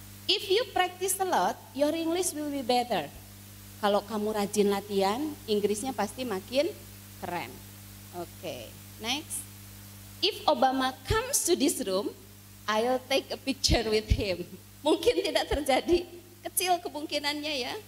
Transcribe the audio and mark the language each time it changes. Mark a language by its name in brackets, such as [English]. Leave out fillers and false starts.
[English] If you practice a lot, your English will be better. [Indonesian] Kalau kamu rajin latihan, Inggrisnya pasti makin keren. [English] Oke, next. If Obama comes to this room, I'll take a picture with him. [Indonesian] Mungkin tidak terjadi, kecil kemungkinannya ya.